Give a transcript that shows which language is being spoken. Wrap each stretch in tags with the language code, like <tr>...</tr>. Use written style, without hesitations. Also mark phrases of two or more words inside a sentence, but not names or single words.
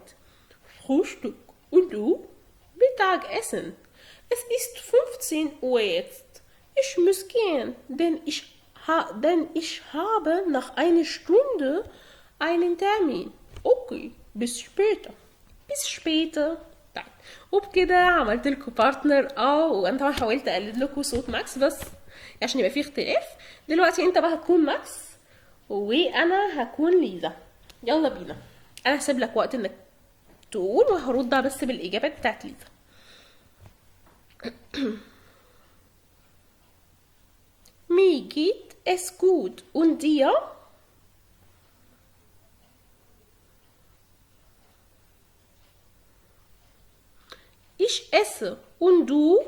<de>Frühstück. Und du? Mittagessen. Es ist 15 Uhr jetzt. Ich muss gehen, denn ich habe nach einer Stunde einen Termin. Okay, bis später. bis später.</de> <ar>طيب وبكده عملت لكم بارتنر. وانا طبعا حاولت اقلد لكم صوت ماكس بس عشان يبقى فيه اختلاف. دلوقتي انت بقى هتكون ماكس وانا هكون ليزا. يلا بينا. انا هسيب لك وقت انك تقول وهرد بس بالاجابات بتاعت ليزا.</ar> <de>Mir geht es gut und dir? Ich esse und du?</de>